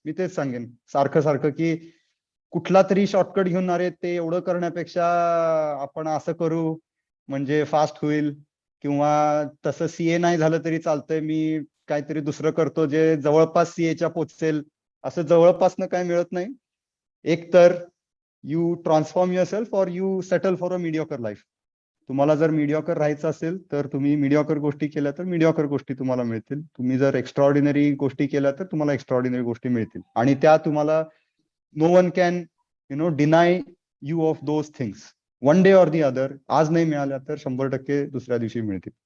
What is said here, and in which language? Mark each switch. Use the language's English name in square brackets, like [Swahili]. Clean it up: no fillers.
[Marathi] मी तेच सांगेन सारखं की कुठला तरी शॉर्टकट घेऊन अरे ते एवढं करण्यापेक्षा आपण असं करू म्हणजे फास्ट होईल, किंवा तसं सीए नाही झालं तरी चालतंय, मी काहीतरी दुसरं करतो जे जवळपास सीएच्या पोचेल. असं जवळपासनं काय मिळत नाही. एक तर [English] You transform yourself और you settle for a mediocre life. [Marathi] तुम्हाला जर मीडियोकर राहायचं असेल तर तुम्ही मीडियोकर गोष्टी केल्या तर मीडियोकर गोष्टी तुम्हाला मिळतील. तुम्ही जर एक्स्ट्राऑर्डिनरी गोष्टी केल्या तर तुम्हाला एक्स्ट्राऑर्डिनरी गोष्टी मिळतील, आणि त्या तुम्हाला [English] No one can deny you of those things. One day or the other, [Marathi] आज नाही मिळाल्या तर 100% दुसऱ्या दिवशी मिळतील.